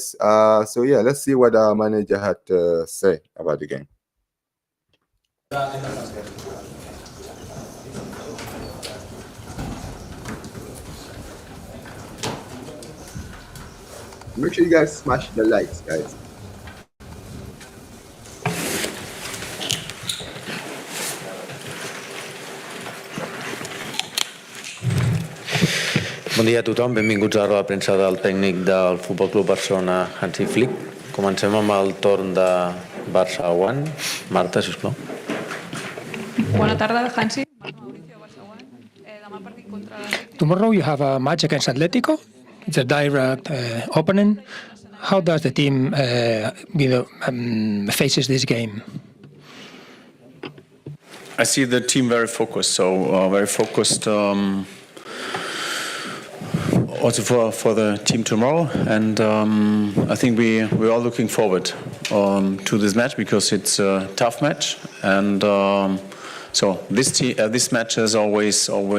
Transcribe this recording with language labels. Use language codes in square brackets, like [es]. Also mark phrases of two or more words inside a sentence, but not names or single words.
[en] So yeah, let's see what our manager had to say about the game. Make sure you guys smash the likes, guys. [ca] Bon dia a tothom, benvinguts a la roda de premsa del tècnic del Futbol Club Barcelona, Hansi Flick. Comencem amb el torn de Barça 1. Marta, sisplau. Bona tarda, Hansi. Mauricio, Barça 1. Demà partit contra [en] Tomorrow you have a match against Atletico. It's a direct opponent. How does the team faces this game? I see the team very focused, very focused also for the team tomorrow, and I think we're all looking forward to this match because it's a tough match, and so this match is always